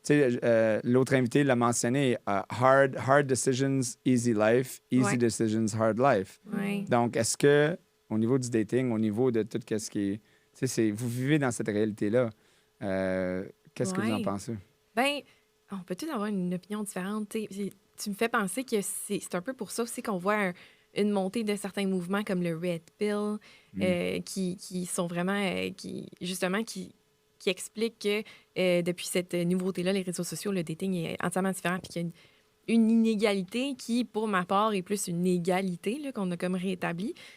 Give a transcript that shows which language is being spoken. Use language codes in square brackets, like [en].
[fr] tu sais, l'autre invité l'a mentionné. [en] Hard decisions, easy life. Easy decisions, hard life. [fr] Ouais. Donc, est-ce que, au niveau du dating, au niveau de tout ce qui est. Tu sais, vous vivez dans cette réalité-là. Qu'est-ce que vous en pensez? Ben, on peut tous avoir une opinion différente. Tu me fais penser que c'est un peu pour ça aussi qu'on voit une montée de certains mouvements comme le Red Pill, qui sont vraiment, qui expliquent que depuis cette nouveauté-là, les réseaux sociaux, le dating est entièrement différent, puis qu'il y a une inégalité qui, pour ma part, est plus une égalité là, qu'on a comme rétablie.